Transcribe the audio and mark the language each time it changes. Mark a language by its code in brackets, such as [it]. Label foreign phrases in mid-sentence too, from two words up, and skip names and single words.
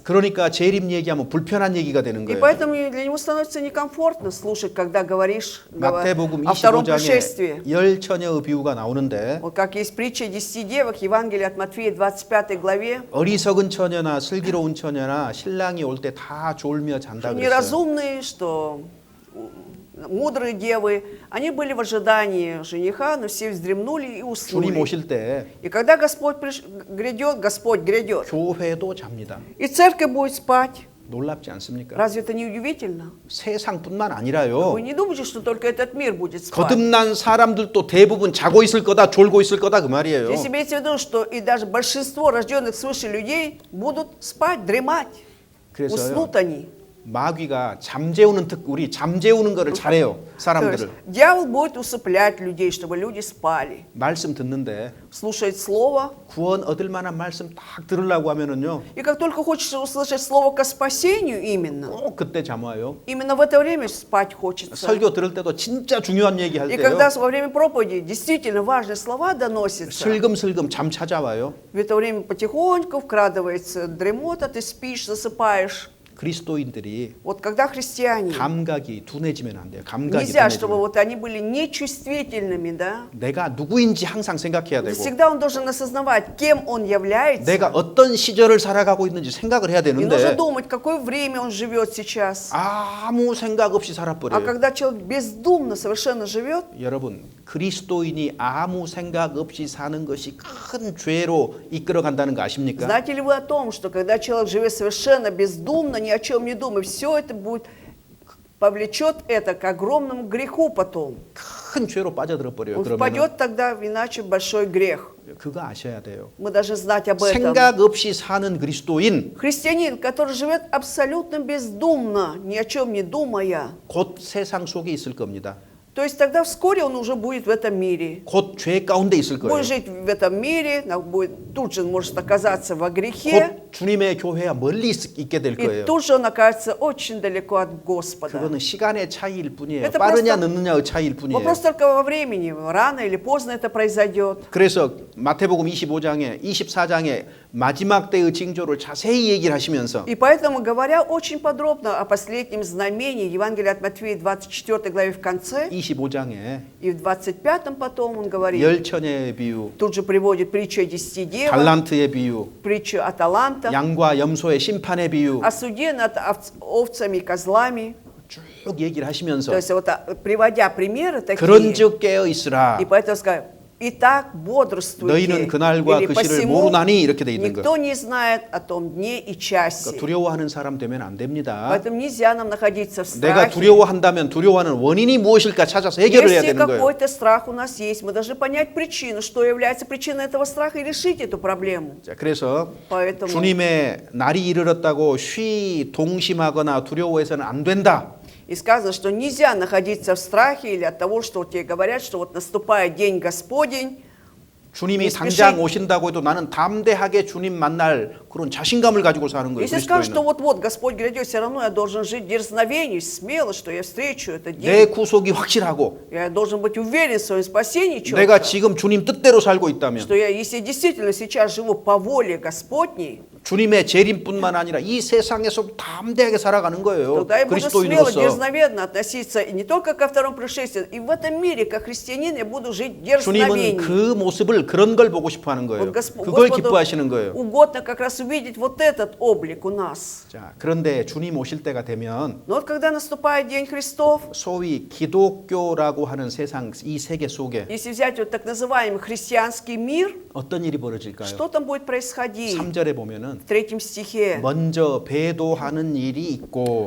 [ko] 그러니까 재림 얘기하면 불편한 얘기가 되는 [ru] И [ko] 거예요. [ru] поэтому для него становится некомфортно слушать, когда говоришь [ko] 마태복음 [ru] о втором [ko] 25장에 [ru] пришествии. [ko] 열 처녀의 비유가 나오는데 [ru] Вот как есть притча 10 девок, Евангелие от Матфея, 25 главе. [ko] 어리석은 처녀나 슬기로운 처녀나 신랑이 올 때 다 졸며 잔다 그랬어요. [ru] Неразумные, что мудрые девы, они были в ожидании жениха, но все вздремнули и [ko] 주님 [ru] уснули. [ko] 오실 때 [ru] И когда Господь грядет, Господь грядет. [ko] 교회도 잡니다. [ru] И церковь будет спать. [ko] 놀랍지 않습니까? [ru] Разве это не удивительно? [ko] 세상뿐만 아니라요. [ru] Вы не думаете, что только этот мир будет спать? [ko] 거듭난 사람들도 대부분 자고 있을 거다, 졸고 있을 거다 그 말이에요. [ru] Здесь имеется в виду, что и даже большинство рожденных свыше людей будут спать, дремать. [ko] 그래서요. [ru] Уснут они. [ko] 마귀가 우리 잠재우는 거를 잘해요. [ru] То есть [ko] 사람들을. [ru] дьявол будет усыплять людей, чтобы люди спали. [ko] 말씀 듣는데 [ru] Слушать слово. [ko] 구원 얻을 만한 말씀 딱 들으려고 하면은요. [ru] И как только хочется услышать слово ко спасению именно, [ko] 꼭 그때 잠 와요. [ru] именно в это время спать хочется. [ko] 설교 들을 때도 진짜 중요한 얘기 할 [ru] И [ko] 때요. [ru] когда во время проповеди действительно важные слова доносятся, [ko] 슬금슬금 잠 찾아와요. [ru] в это время потихоньку вкрадывается дремота, ты спишь, засыпаешь. [ko] 그리스도인들이 [ru] Вот когда христиане, [ko] 감각이 둔해지면 안 돼요. 감각이 [ru] нельзя, чтобы [ko] 둔해지면. [ru] вот они были нечувствительными, да? [ko] 내가 누구인지 항상 생각해야 되고 [ru] Всегда он должен осознавать, кем он является. [ko] 내가 어떤 시절을 살아가고 있는지 생각을 해야 [ru] И нужно [ko] 되는데 [ru] думать, какое время он живет сейчас. [ko] 아무 생각 없이 [ru] А [ko] 살아버려요. [ru] когда человек бездумно совершенно живет, [ko] 여러분 그리스도인이 아무 생각 없이 사는 것이 큰 죄로 이끌어간다는 거 아십니까? [ru] знаете ли вы о том, что когда человек живет совершенно бездумно, ни о чем не думая, все это будет, повлечет это к огромному греху потом. [ko] 큰 죄로 빠져들어 버려요. [ru] Он [ko] 그러면 [ru] впадет тогда иначе в большой грех. [ko] 그거 아셔야 돼요. [ru] Мы должны знать об этом. [ko] 생각 없이 사는 그리스도인 [ru] Христианин, который живет абсолютно бездумно, ни о чем не думая, [ko] 곧 세상 속에 있을 겁니다. [ru] то есть тогда вскоре он уже будет в этом мире. [ko] 곧 죄 가운데 있을 거예요. [ru] Будет жить в этом мире, тут же может оказаться во грехе, [ko] 곧 주님의 교회와 멀리 있게 될 [ru] и [ko] 거예요. [ru] тут же он окажется очень далеко от Господа. [ko] 그거는 시간의 차이일 뿐이에요. [ru] Это [ko] 빠르냐 [ru] просто- [ko] 늦느냐의 차이일 뿐이에요. [ru] Вопрос только во времени, рано или поздно это произойдет. [ko] 그래서 마태복음 25장에 24장에 마지막 때의 징조를 자세히 얘기를 하시면서 [ru] И поэтому, говоря очень подробно о последнем знамении, Евангелие от Матфея 24 главе в конце, [ko] 25장에 [ru] и в 25 потом он говорит, [ko] 열처녀의 비유, [ru] тут же приводит притчу о 10 девах, [ko] 달란트의 비유, [ru] притчу о талантах, [ko] 양과 염소의 심판의 비유 [ru] о суде над овцами и козлами. [ko] 쭉 얘기를 하시면서 [ru] То есть вот приводя примеры такие, [ko] 그런즉 깨어 있으라. [ru] и поэтому сказать, итак, бодрствуйте, [ko] 너희는 그날과 [ru] или [ko] 그 시를 [ru] посему [ko] 모르나니 이렇게 돼 있는 [ru] никто не знает о том дне и часе. [ko] 그러니까 두려워하는 사람 되면 안 됩니다. [ru] Поэтому нельзя нам находиться в [ko] 내가 [ru] страхе. [ko] 두려워한다면 두려워하는 원인이 무엇일까 찾아서 해결을 해야 [ru] Если [ko] 되는 거예요. [ru] какой-то страх у нас есть, мы должны понять причину, что является причиной этого страха, и решить эту проблему. [ko] 자, 그래서 [ru] Поэтому [ko] 주님의 날이 이르렀다고 동심하거나 두려워해서는 안 된다. [ru] и сказано, что нельзя находиться в страхе или от того, что тебе говорят, что вот наступает день Господень. [ko] 주님이 [ru] Не спеши. [ko] 당장 오신다고 해도 나는 담대하게 주님 만날 그런 자신감을 가지고 사는 거예요. [ru] Если скажешь, что [ko] 그리스도인은. [ru] вот-вот Господь грядет, все равно я должен жить дерзновению, смело, что я встречу этот [ko] 내 [ru] день. [ko] 구속이 확실하고 [ru] Я должен быть уверен в своем спасении [ko] 내가 [ru] четко, [ko] 지금 주님 뜻대로 살고 있다면 [ru] что я, если действительно сейчас живу по воле Господней, [ko] 주님의 재림뿐만 아니라 이 세상에서 담대하게 살아가는 거예요. [ru] тогда я буду смело, [ko] 그리스도인으로서. [ru] дерзновенно относиться и не только ко второму пришествию, и в этом мире, как христианин, я буду жить [ko] 주님은 [ru] дерзновением. [ko] 그 모습을 그런 걸 보고 싶어 하는 거예요. [ru] Вот [ko] 그걸 [ru] Господу [ko] 기뻐하시는 거예요. [ru] угодно как раз увидеть вот этот облик у нас. [ko] 자, 그런데 주님 오실 때가 되면 [ru] Но вот когда наступает День Христов, [ko] 소위 기독교라고 하는 세상 이 세계 속에 [ru] если взять вот так называемый христианский мир, [ko] 어떤 일이 벌어질까요? [ru] что там будет происходить? [ko] 3절에 보면은 [ru] В 3 стихе, [ko] 먼저 배도하는 일이 있고